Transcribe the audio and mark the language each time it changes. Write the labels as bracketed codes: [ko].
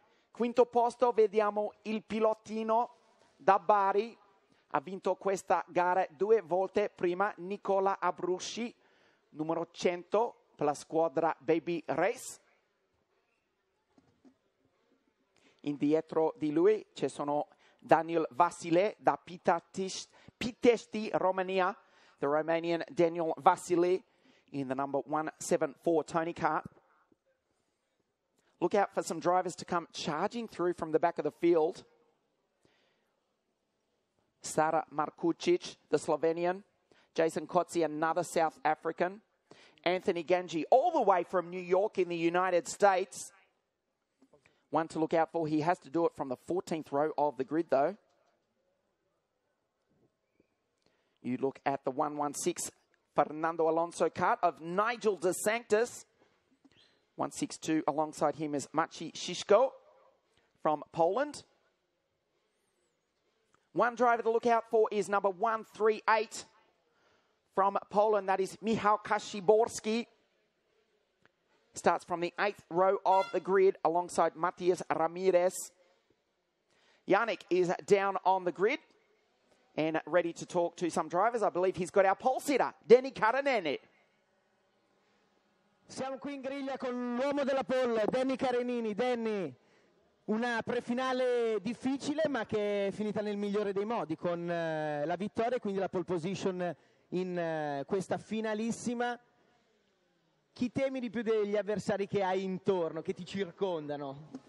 [it] Quinto posto vediamo il pilotino da Bari, ha vinto questa gara 2 volte prima, Nicola Abrusci, numero 100 per la squadra Baby Race. Indietro di lui ci sono Daniel Vasile da Pitești, Romania, [en] the Romanian Daniel Vasile in the number 174 Tony Kart. Look out for some drivers to come charging through from the back of the field. Sara Markucic, the Slovenian. Jason Kotze, another South African. Anthony Ganji, all the way from New York in the United States. One to look out for. He has to do it from the 14th row of the grid, though. You look at the 116 Fernando Alonso kart of Nigel De Sanctis. 162 alongside him is Maciej Szyszko from Poland. One driver to look out for is number 138 from Poland. That is Michał Kaszyborski. Starts from the 8th row of the grid alongside Matias Ramirez. Yannick is down on the grid and ready to talk to some drivers. I believe he's got our pole sitter, Denny Caranini. [it] Siamo qui in griglia con l'uomo della pole, Denny Caranini. Denny, una prefinale difficile ma che è finita nel migliore dei modi con la vittoria e quindi la pole position in questa finalissima. Chi temi di più degli avversari che hai intorno, che ti circondano?